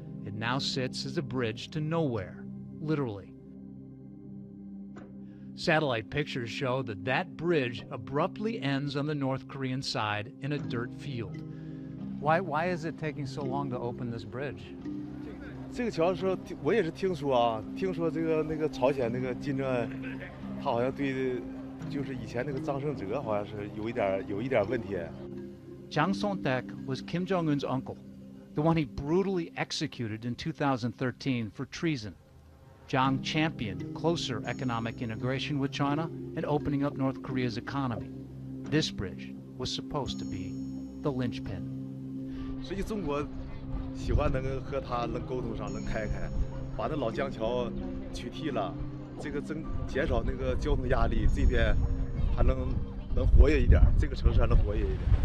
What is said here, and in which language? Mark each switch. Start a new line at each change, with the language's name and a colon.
English: It now sits as a bridge to nowhere, literally. Satellite pictures show that bridge abruptly ends on the North Korean side in a dirt field. Why is it taking so long to open this bridge?
Chinese: 这个桥说，我也是听说啊，听说那个朝鲜那个金正恩，他好像对，就是以前那个张胜哲好像是有一点问题。
English: Jang Song-taek was Kim Jong-un's uncle, the one he brutally executed in 2013 for treason. Jang championed closer economic integration with China and opening up North Korea's economy. This bridge was supposed to be the linchpin.
Chinese: 所以中国喜欢能和他能沟通上，能开，把那老江桥取缔了，这个减少那个交通压力，这边还能活跃一点，这个城市还能活跃一点。